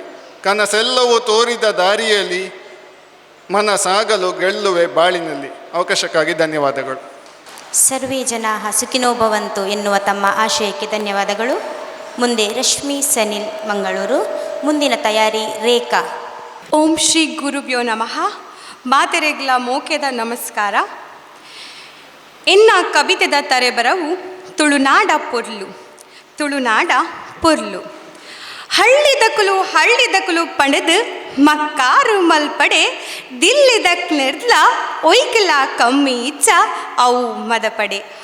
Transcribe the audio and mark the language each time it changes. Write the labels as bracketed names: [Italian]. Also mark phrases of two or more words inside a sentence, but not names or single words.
[Kannada] ಕನಸೆಲ್ಲವೂ ತೋರಿದ ದಾರಿಯಲ್ಲಿ ಮನಸಾಗಲು ಗೆಲ್ಲುವೆ ಬಾಳಿನಲ್ಲಿ. ಅವಕಾಶಕ್ಕಾಗಿ ಧನ್ಯವಾದಗಳು. [Sanskrit] ಸರ್ವೇ ಜನಾಃ ಸುಖಿನೋ ಭವಂತು [Kannada] ಎನ್ನುವ ತಮ್ಮ ಆಶಯಕ್ಕೆ ಧನ್ಯವಾದಗಳು. ಮುಂದೆ ರಶ್ಮಿ ಸನಿಲ್ ಮಂಗಳೂರು. ಮುಂದಿನ ತಯಾರಿ ರೇಖಾ. [Sanskrit] ಓಂ ಶ್ರೀ ಗುರುಭ್ಯೋ ನಮಃ. [Tulu] ಮಾತೆರೆಗ್ಲ ಮೋಕೆದ ನಮಸ್ಕಾರ. ಎನ್ನ ಕವಿತೆದ ತರೆಬರವು ತುಳುನಾಡ ಪೊರ್ಲು. ತುಳುನಾಡ ಪೊರ್ಲು ಹಳ್ಳಿದಕುಲು ಪಡೆದು ಮಕ್ಕಾರು ಮಲ್ಪಡೆ ದಿಲ್ಲಿದಕ್ ನೆರ್ಲ ಒಯ್ಕಲ ಕಮ್ಮಿ ಇಚ್ಚ ಅವು ಮದಪಡೆ.